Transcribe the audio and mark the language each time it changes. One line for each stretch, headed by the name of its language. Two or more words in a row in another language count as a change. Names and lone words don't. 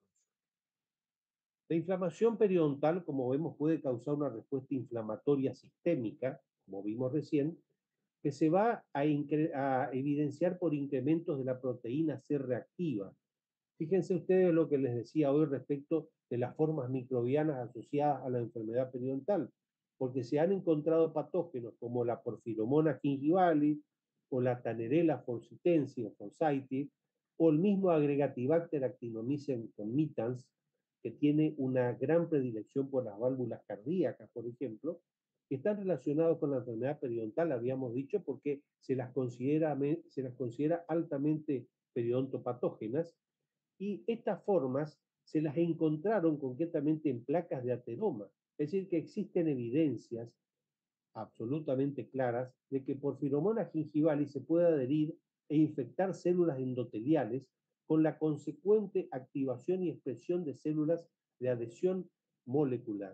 Spanish: La inflamación periodontal, como vemos, puede causar una respuesta inflamatoria sistémica, como vimos recién, que se va a evidenciar por incrementos de la proteína C reactiva. Fíjense ustedes lo que les decía hoy respecto de las formas microbianas asociadas a la enfermedad periodontal, porque se han encontrado patógenos como la Porphyromonas gingivalis o la Tannerella forsythensis o forsythia, o el mismo Agregatibacter actinomyces conmitans, que tiene una gran predilección por las válvulas cardíacas, por ejemplo, que están relacionados con la enfermedad periodontal, habíamos dicho, porque se las considera altamente periodontopatógenas, y estas formas se las encontraron concretamente en placas de ateroma, es decir, que existen evidencias absolutamente claras de que Porphyromonas gingivalis se puede adherir e infectar células endoteliales con la consecuente activación y expresión de células de adhesión molecular.